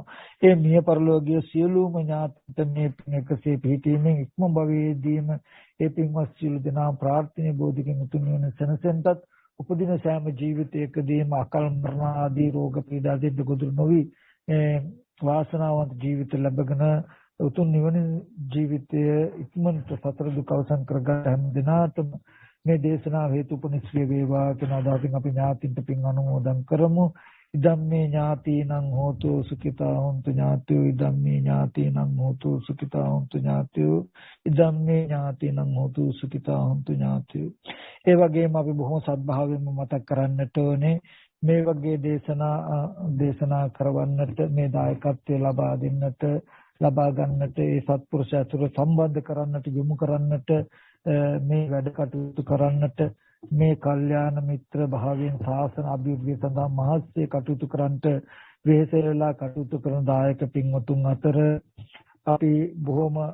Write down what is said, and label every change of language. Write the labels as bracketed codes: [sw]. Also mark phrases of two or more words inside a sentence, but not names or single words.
[si] ඒ මිය පරලෝකීය සියලුම ඥාතිත මේ එකසේ පිහිටීමෙන් ඉක්ම භවයේදීම ඒ පින්වත් සියලු දෙනා ප්‍රාර්ථනීය බෝධිකින් උතුම් නිවන සැනසෙන්නටත් උපදින සෑම ජීවිතයකදීම අකල් මරණ ආදී රෝග පීඩා දෙද්ද ගොදුරු නොවි වාසනාවන්ත ජීවිත ලැබගෙන උතුම් නිවන ජීවිතය ඉක්මනට සතර දුක අවසන් කරගන්න හැම දිනාටම මේ දේශනාව හේතුපනිශ්‍රේ වේවා කියන අදහසින් අපි ඥාතින්ට පින් අනුමෝදන් කරමු. [pi] ඉදම්මේ ඥාතිනං හෝතු සුඛිතා හොන්තු ඥාතියෝ ඉදම්මේ ඥාතිනං හෝතු සුඛිතා හොන්තු ඥාතියෝ ඉදම්මේ ඥාතිනං හෝතු සුඛිතා හොන්තු ඥාතියෝ. [si] ඒ වගේම අපි බොහොම සත්භාවයෙන්ම මතක් කරන්නට ඕනේ මේ වගේ දේශනා කරවන්නට මේ දායකත්වය ලබා දෙන්නට ලබා ගන්නට ඒ සත්පුරුෂ අතුර සම්බන්ධ කරන්නට යොමු කරන්නට මේ වැඩ කටයුතු කරන්නට මේ කල්යාණ මිත්‍ර භාවයෙන් ශාසන අභිවෘද්ධිය සඳහා මහත්සේ කටයුතු කරන්නට වෙහෙසෙලා කටයුතු කරන දායක පින්වතුන් අතර අපි බොහොම